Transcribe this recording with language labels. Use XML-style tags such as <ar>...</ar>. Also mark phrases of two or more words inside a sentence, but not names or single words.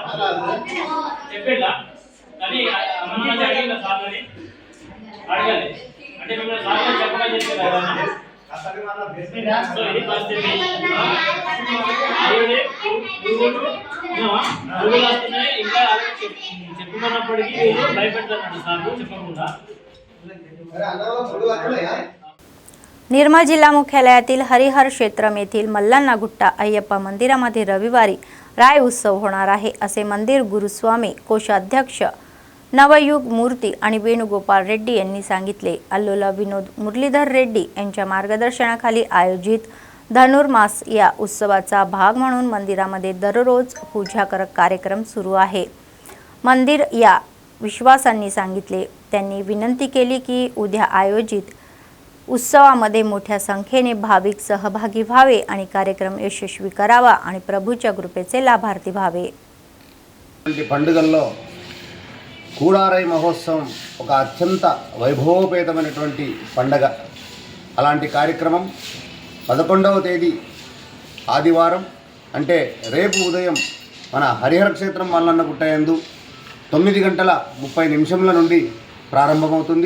<te>చెప్పేలా కానీ అమ్మ అడిగిన సార్ అని అడగాలి, అంటే మిమ్మల్ని సార్ చెప్పమని చెప్పారు కదా। సో ఇది పరిస్థితి। ఇంకా చెప్పుకున్నప్పటికీ భయపెడతారు సార్ చెప్పకుండా।</te> <mr>निर्मल जिल्हा मुख्यालयातील हरिहर क्षेत्रम येथील मल्लन्ना गुट्टा अय्यप्पा मंदिरामध्ये रविवारी राय उत्सव होणार आहे, असे मंदिर गुरुस्वामी कोषाध्यक्ष नवयुग मूर्ती आणि वेणुगोपाल रेड्डी यांनी सांगितले। अल्लोला विनोद मुरलीधर रेड्डी यांच्या मार्गदर्शनाखाली आयोजित धनुर्मास या उत्सवाचा भाग म्हणून मंदिरामध्ये दररोज पूजाकरक कार्यक्रम सुरू आहे. मंदिर या विश्वासांनी सांगितले. त्यांनी विनंती केली की उद्या आयोजित उत्सवामध्ये मोठ्या संख्येने भाविक सहभागी व्हावे आणि कार्यक्रम यशस्वी करावा आणि प्रभूच्या कृपेचे लाभार्थी व्हावे.</mr> <te>పండుగల్లో కూడారై మహోత్సవం ఒక అత్యంత వైభవోపేతమైనటువంటి పండగ. అలాంటి కార్యక్రమం 11వ తేదీ ఆదివారం అంటే రేపు ఉదయం మన హరిహర క్షేత్రం మల్లన్న గుట్టయందు 9:30 నుండి ప్రారంభమవుతుంది.</te>